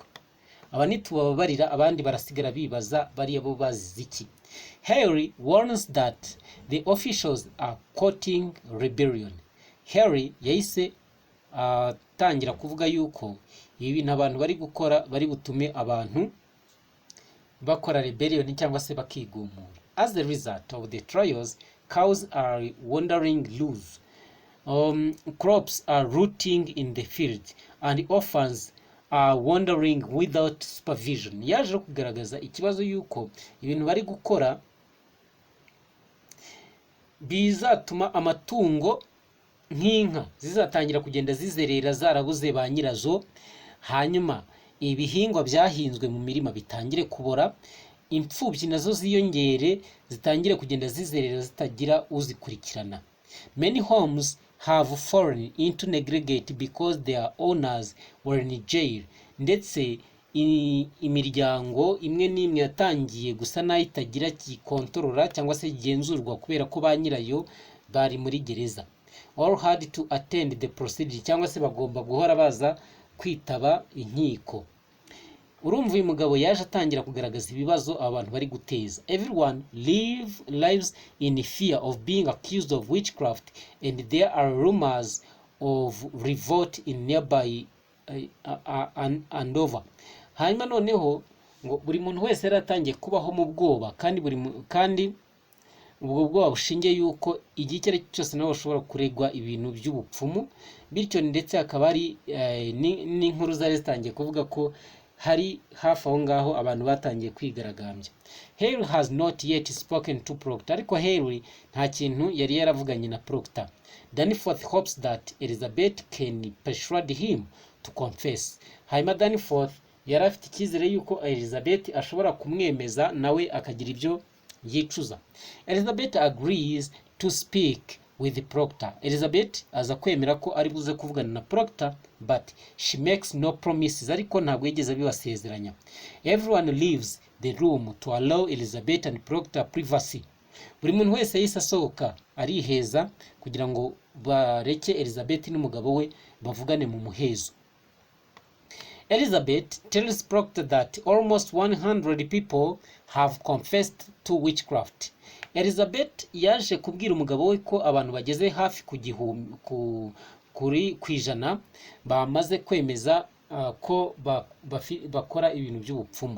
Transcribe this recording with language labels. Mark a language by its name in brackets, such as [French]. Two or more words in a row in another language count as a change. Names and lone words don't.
[Kinyarwanda] Aba nitubabarira, abandi barasigara bibaza bari abo bazize iki. [English] Harry warns that the officials are courting rebellion. [Kinyarwanda] Harry yahise tangira kuvuga yuko ibintu abantu bari gukora bari butume abantu bakora rebellion cyangwa se bakigumura. [English] As a result of the trials, cows are wandering loose, crops are rooting in the field, and orphans are wandering without supervision. [Kinyarwanda] Yaje kugaragaza ikibazo yuko ibintu bari gukora bizatuma amatungo nk'inka zizatangira kugenda zizerera zarabuze ba nyirazo, hanyuma ibihingwa byahinzwe mu mirima bitangire kubora, imfubyi nazo ziyongere zitangire kugenda zizerera zitagira uzikurikirana. [English] Many homes have fallen into neglect because their owners were in jail. [Kinyarwanda] Ndetse imiryango imwe n'imwe yatangiye gusa nayo itagira kikontorora cyangwa se igenzurwa kubera ko ba nyirayo bari muri gereza. [English] All had to attend the procedure, [Kinyarwanda] cyangwa se bagomba guhora baza kwitaba inkiko. Urumva uyu mugabo yaje atangira kugaragaza ibibazo abantu bari guteza. [English] Everyone lives in fear of being accused of witchcraft, and there are rumors of revolt in nearby Andover. [Kinyarwanda] Hanyuma noneho ngo buri muntu wese yaratangiye kubaho mu bwoba, kandi ubwo bwoba bushingiye yuko igihe icyo ari cyo cyose nawe ushobora kuregwa ibintu by'ubupfumu. Bityo ndetse akaba ari n'inkuru zari zitangiye kuvuga ko hari hafi aho ngaho abantu batangiye kwigaragambya. [English] Henry has not yet spoken to Proctor, [Kinyarwanda] ariko Henry nta kintu yari yaravuganye na Proctor. [English] Danforth hopes that Elizabeth can persuade him to confess. [Kinyarwanda] Hanyuma Danforth yari afite icyizere yuko Elizabeth ashobora kumwemeza nawe akagira ibyo yicuza. [English] Elizabeth agrees to speak with Proctor. [Kinyarwanda] Elizabeth aza kwemera ko ari buze kuvugana na Proctor, [English] but she makes no promises, [Kinyarwanda] ariko ntabwo yigeze bibasezeranya. [English] Everyone leaves the room to allow Elizabeth and Proctor privacy. [Kinyarwanda] Buri muntu wese yise asohoka ariheza kugira ngo bareke Elizabeth n'umugabo we bavugane mu muhezo. [English] Elizabeth tells Proctor that almost 100 people have confessed to witchcraft. [Kinyarwanda] Elizabeth yaje kubwira umugabo we ko abantu bageze hafi ku ijana bamaze kwemeza ko bakora ibintu by'ubupfumu.